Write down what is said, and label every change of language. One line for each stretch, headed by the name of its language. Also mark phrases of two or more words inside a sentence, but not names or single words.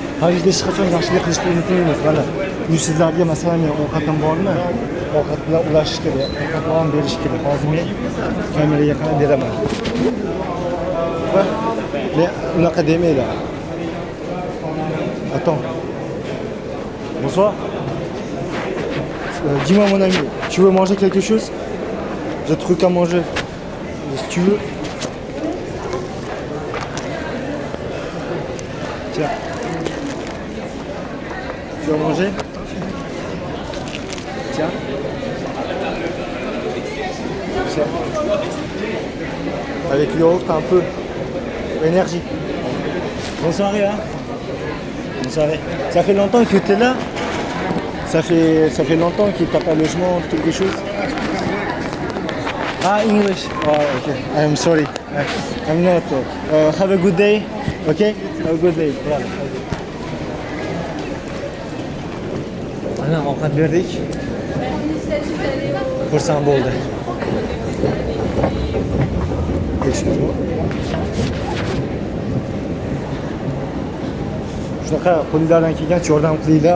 Uzbek: Parijda hech qachon yaxshilik qilishni unutmaymiz. Mana bu sizlarga masalan men ovqatim bormi? Ovqat bilan ulashish kerak, ovqat bilan berish kerak. Hozir men kameraga qarab beraman. Va men unaqa demaylar.
French: Attends. Bonsoir. Dis-moi mon ami, tu veux manger quelque chose? J'ai des trucs à manger. Si tu veux. Tiens. Tu vas manger? Tiens. Tiens. Avec le yaourt un peu. Énergie. Bonne soirée, hein? Bonne soirée. Ça fait longtemps que tu es là? Ça fait longtemps que tu n'as pas de logement ou quelque chose?
English: Ah, English. Oh, okay. I'm sorry. I'm not. Have a good day. Okay? Have a good day. Yeah.
Uzbek: Mana ovqat berdik. Xursand bo'ldi. Shunaqa qo'lingizdan kelgancha yordam qilinglar.